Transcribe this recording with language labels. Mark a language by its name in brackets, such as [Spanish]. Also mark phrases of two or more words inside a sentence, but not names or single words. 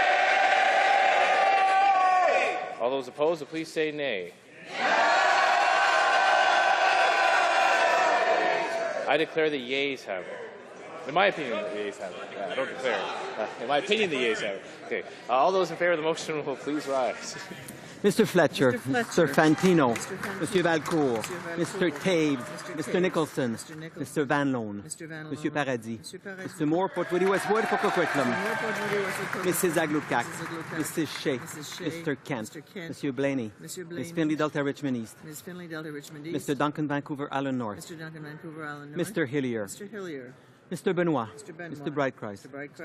[English] All those opposed will please say nay. I declare the yeas have it. In my opinion, the yeas have it. I don't declare it. In my opinion, the yeas have it. Okay. All those in favor of the motion will please rise. Mr. Fletcher, Mr. Fantino, Mr. Valcourt, Mr. Taves, Mr. Nicholson, Mr. Van Loan, Mr. Paradis, Mr. Moore, Port Moody, Westwood, Port Coquitlam, Mrs. Aglukak, Mrs. Shea, Mr. Kent, Mr. Blaney, Ms. Finley, Delta Richmond East, Mr. Duncan, Vancouver Island North, Mr. Hillier, Mr. Benoit, Mr. Brightcross, Mr.